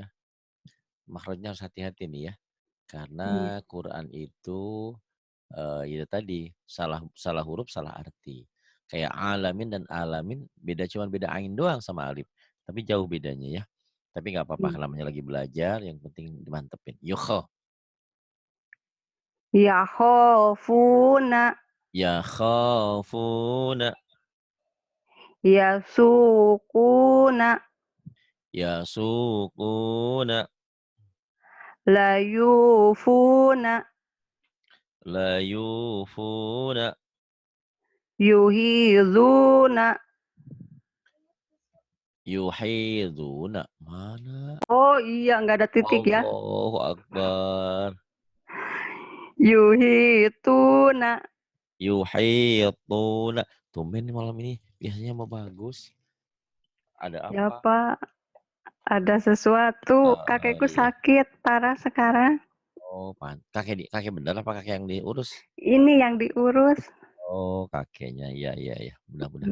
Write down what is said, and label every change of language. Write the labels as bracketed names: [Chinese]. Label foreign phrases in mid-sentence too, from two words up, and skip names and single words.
[Indonesian] Makhrajnya harus hati-hati nih ya. Iya. Karena Quran itu ya tadi salah huruf salah arti. Kayak alamin dan alamin cuman beda ain doang sama alif. Tapi jauh bedanya ya. Tapi nggak apa-apa namanya lagi belajar, yang penting dimantepin. Yukho. Yakhofuna. Ya khafuna. Yasukuna. Ya sukuna. Layufuna. La yufuna. Yuhizuna. Yuhiduna. Mana? Oh iya, nggak ada titik ya. [Arabic] الله أكبر. [Indonesian] Yuhituna. Yuhituna. Tumben nih malam ini. Biasanya mau bagus. Ada Ya apa? Pak, ada sesuatu. Kakekku Iya. sakit parah sekarang. Oh, kakek bener apa kakek yang diurus? Ini yang diurus. Oh, kakeknya. Iya, iya, iya. Mudah-mudahan